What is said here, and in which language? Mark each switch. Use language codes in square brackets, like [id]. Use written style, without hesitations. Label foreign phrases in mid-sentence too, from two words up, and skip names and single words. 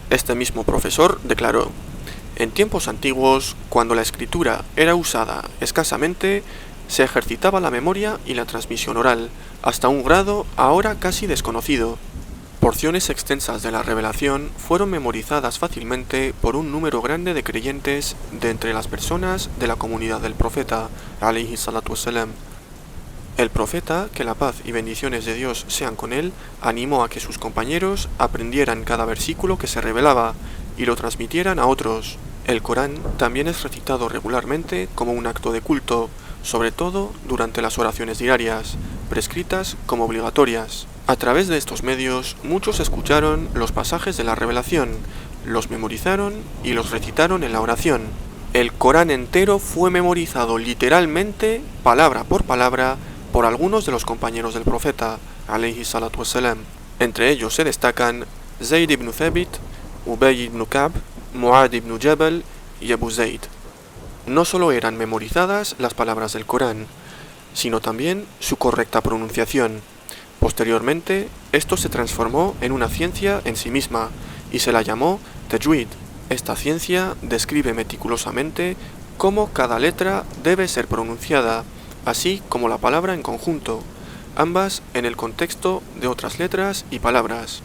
[es] Este mismo profesor declaró: en tiempos antiguos, cuando la escritura era usada escasamente, se ejercitaba la memoria y la transmisión oral, hasta un grado ahora casi desconocido. Porciones extensas de la revelación fueron memorizadas fácilmente por un número grande de creyentes de entre las personas de la comunidad del profeta, [ar] عليه الصلاة والسلام. [es] El profeta, que la paz y bendiciones de Dios sean con él, animó a que sus compañeros aprendieran cada versículo que se revelaba y lo transmitieran a otros. El Corán también es recitado regularmente como un acto de culto, sobre todo durante las oraciones diarias, prescritas como obligatorias. A través de estos medios, muchos escucharon los pasajes de la revelación, los memorizaron y los recitaron en la oración. El Corán entero fue memorizado literalmente, palabra por palabra, por algunos de los compañeros del profeta, [ar] عليه الصلاة والسلام. [es] Entre ellos se destacan Zayd ibn Thabit, Ubay ibn Ka'b, Mu'ad ibn Jabal y Abu Zayd. No solo eran memorizadas las palabras del Corán, sino también su correcta pronunciación. Posteriormente, esto se transformó en una ciencia en sí misma y se la llamó Tajwid. Esta ciencia describe meticulosamente cómo cada letra debe ser pronunciada, así como la palabra en conjunto, ambas en el contexto de otras letras y palabras.